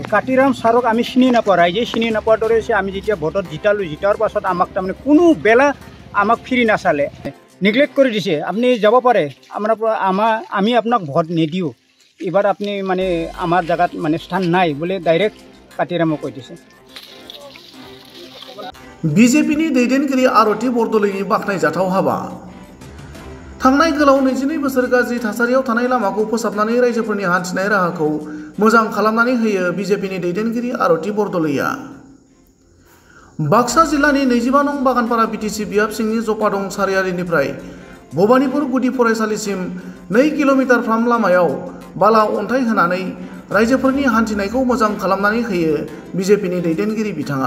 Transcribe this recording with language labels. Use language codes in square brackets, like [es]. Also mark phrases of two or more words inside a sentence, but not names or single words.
[as] কাতিৰাম ছাৰক আমি চিনি নাপাওঁ, ৰাইজে চিনি নোপোৱাৰ দৰে হৈছে। আমি যেতিয়া ভোটত জিতাৰ পাছত আমাক তাৰমানে কোনো বেলা আমাক ফিৰি নাচালে, নেগলেক্ট কৰি দিছে। আপুনি যাব পাৰে, আমি আপোনাক ভোট নিদিওঁ, এইবাৰ আপুনি মানে আমাৰ জেগাত মানে স্থান নাই বুলি ডাইৰেক্ট কাতিৰামক কৈ দিছে। [brx] बिजेपिनि दैदेनगिरि आरती बरदलैनि बाख्नायजाथाव हाबा। थांनाय गोलाव 22 बोसोर गाज्रि थासारियाव थानाय लामाखौ फोसाबनानै रायजोफोरनि हान्थिनाय राहाखौ मोजां खालामनानै होयो बिजेपिनि दैदेनगिरि आरती बरदलैया। बाक्सा जिल्लानि 25 नं बागानपारा बिटिसि बियाब सिंनि जपादं सारियालिनिफ्राय भबानिपुर गुदि फरायसालिसिम 2 किल'मिटारफ्राम लामायाव बाला अन्थाइ होनानै रायजोफोरनि हान्थिनायखौ मोजां खालामनानै होयो बिजेपिनि दैदेनगिरि बिथाङा।